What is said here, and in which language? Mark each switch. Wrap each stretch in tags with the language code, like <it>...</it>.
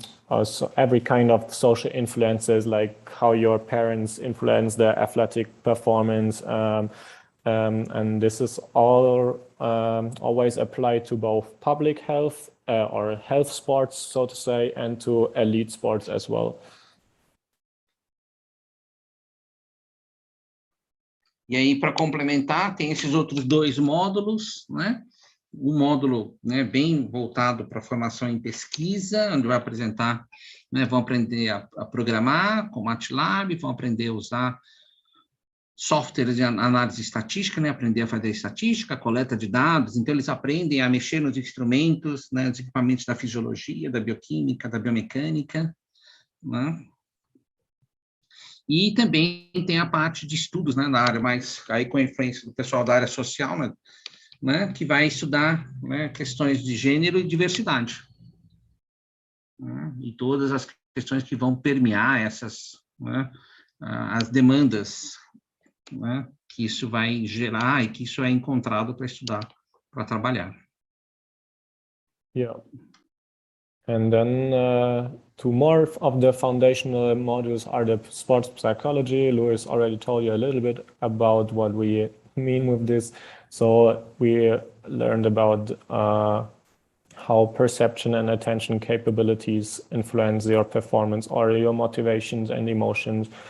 <en>Also every kind of social influences, like how your parents influence their athletic performance, and this is all always applied to both public health or health sports, so to say, and to elite sports as well.</en> <pt>E aí, para complementar, tem esses outros 2 módulos, né? Um módulo, né, bem voltado para a formação em pesquisa, onde vai apresentar, né, vão aprender a programar com MATLAB, vão aprender a usar softwares de análise estatística, né, aprender a fazer estatística, coleta de dados. Então, eles aprendem a mexer nos instrumentos, né, nos equipamentos da fisiologia, da bioquímica, da biomecânica, né? E também tem a parte de estudos, né, na área, mas aí com a influência do pessoal da área social, né, que vai estudar, né, questões de gênero e diversidade, né, e todas as questões que vão permear essas, né, as demandas, né, que isso vai gerar e que isso é encontrado para estudar, para trabalhar.</pt> <en>Yeah. And then 2 more of the foundational modules are the sports psychology. Luis already told you a little bit about what we mean with this. So we learned about how perception and attention capabilities influence your performance or your motivations and emotions.</en>